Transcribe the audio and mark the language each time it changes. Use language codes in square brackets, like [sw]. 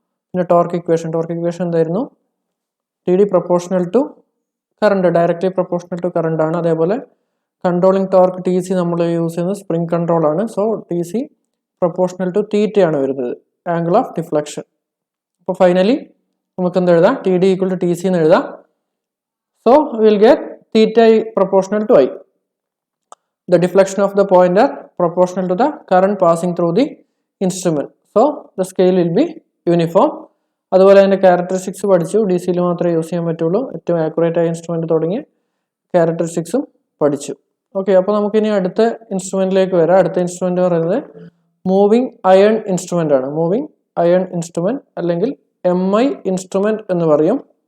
[ml] പിന്നെ torque equation എന്തായിരുന്നു? TD proportional to current, directly proportional to current ആണ്. അതേപോലെ കൺട്രോളിംഗ് ടോർക്ക് TC നമ്മൾ യൂസ് ചെയ്യുന്നത് സ്പ്രിംഗ് കൺട്രോൾ ആണ്. സോ TC പ്രൊപ്പോർഷണൽ ടു തീറ്റ ആണ് വരുന്നത്, ആംഗിൾ ഓഫ് ഡിഫ്ലക്ഷൻ. അപ്പോൾ ഫൈനലി നമുക്ക് എന്ത് എഴുതാം? TD ഈക്വൽ ടു TC എന്ന് എഴുതാം. [en] So will get theta proportional to I. The deflection of the pointer proportional to the current passing through the instrument. So the scale will be uniform. [ml] അതുപോലെ അതിൻ്റെ characteristics പഠിച്ചു. DC-യിൽ മാത്രമേ use ചെയ്യാൻ പറ്റുള്ളൂ. ഏറ്റവും accurate ആയ ഇൻസ്ട്രുമെന്റ് തുടങ്ങി ക്യാരക്ടറിസ്റ്റിക്സും പഠിച്ചു. ഓക്കെ, അപ്പോൾ നമുക്കിനി അടുത്ത ഇൻസ്ട്രുമെന്റിലേക്ക് വരാം. അടുത്ത ഇൻസ്ട്രുമെന്റ് പറയുന്നത് മൂവിംഗ് അയൺ ഇൻസ്ട്രുമെന്റ് ആണ്. മൂവിംഗ് അയൺ ഇൻസ്ട്രുമെന്റ് അല്ലെങ്കിൽ MI ഇൻസ്ട്രുമെന്റ് എന്ന് പറയും.